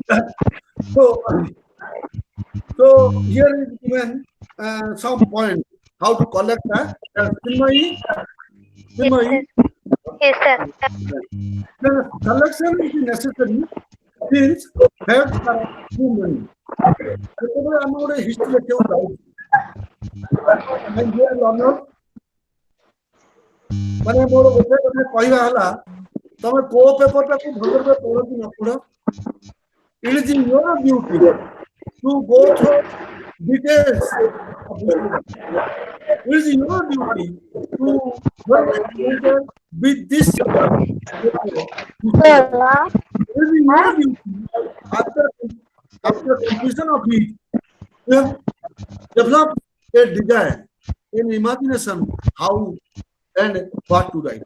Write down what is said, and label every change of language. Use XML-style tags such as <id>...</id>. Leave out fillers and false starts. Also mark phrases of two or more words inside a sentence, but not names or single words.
<en>So here is given some point how to collect that. Chinmayi, Yes, Chinmayi, sir. Yes, sir. the collection is necessary since facts are human.</en> <or>ଯେତେବେଳେ ଆମେ ଗୋଟେ ହିଷ୍ଟ୍ରି ଲେଖିବାକୁ ଯାଉଛୁ ଲର୍ଣ୍ଣର ମାନେ ମୋର ଗୋଟେ କଥା କହିବା ହେଲା ତମେ କୋଉ ପେପରଟାକୁ ଭଲରେ ପଢ କି ନ ପଢ</or> <en>it is your duty to go through details of history. It is your duty to get acquainted with this history. It is your duty after completion of it, you have developed a desire, an imagination how and what to write.</en>